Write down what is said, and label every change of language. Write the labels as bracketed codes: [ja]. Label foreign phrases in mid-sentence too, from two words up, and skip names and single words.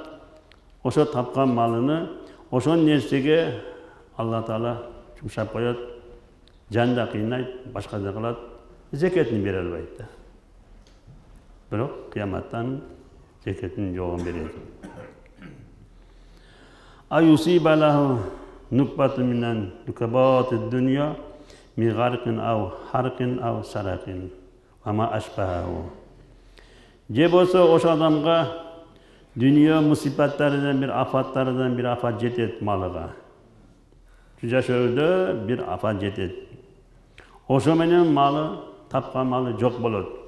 [ky] Ошо тапкан малыны ошол нерсеге Алла Таала жумшап коет. Жан да кыйнайт, башка да кылат. Зекетин бере албайт да. Бирок кыяматтан зекетин жогун берет. [ar] أو يصيب له نكبة من النكبات الدنيا من غرق أو حرق أو سرق أو ما أشبهه. [ky] же болсо ошо адамга дүйнө мусибаттарынан бир афат жетет малыга. Жашоодо бир афат жетет. Ошо менен малы, тапкан малы жок болот.